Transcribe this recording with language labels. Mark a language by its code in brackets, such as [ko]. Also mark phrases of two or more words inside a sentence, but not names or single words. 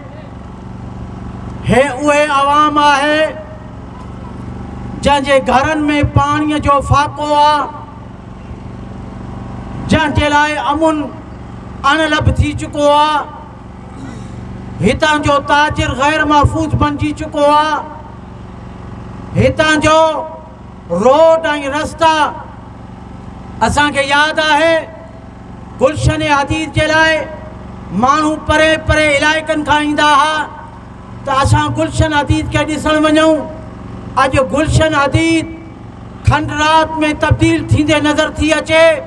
[sd] ہے اوے عوام ہے جن جے گھرن میں پانی جو فاقو آ، جن جے لائے امن انلب تھی چکو آ. ہتاں جو تاجر غیر محفوظ بنجی چکو آ. ہتاں جو روڈ ऐं رستہ असांखे याद आहे गुलशन हदीद जे लाइ माण्हू परे परे इलाइक़नि खां ईंदा हुआ त असां गुलशन हदीद खे ॾिसण वञूं. अॼु गुलशन हदीद खंडरात में तब्दील थींदे नज़र थी अचे.